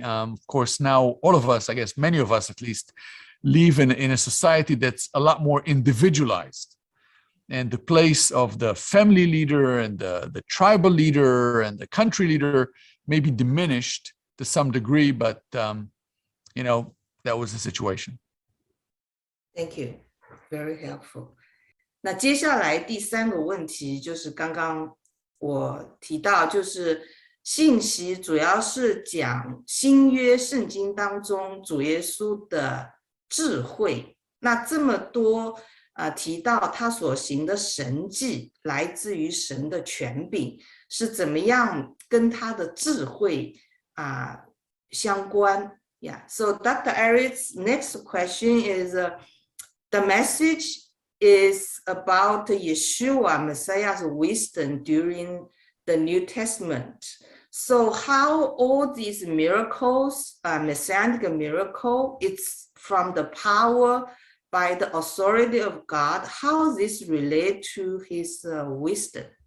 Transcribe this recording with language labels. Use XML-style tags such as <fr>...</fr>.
<en>Of course, now all of us, I guess many of us at least, live in a society that's a lot more individualized. And the place of the family leader and the tribal leader and the country leader may be diminished to some degree, but that was the situation. Thank you, very helpful.</en> <zh>那接下来第3个问题就是刚刚我提到，就是信息主要是讲新约圣经当中主耶稣的智慧。那这么多提到他所行的神迹来自于神的权柄，是怎么样跟他的智慧相关</zh> <en>Yeah, so Dr. Eric's next question is the message is about Yeshua, Messiah's wisdom during the New Testament. So how all these miracles, Messianic miracle, it's from the power by the authority of God, how this relate to his wisdom?</en>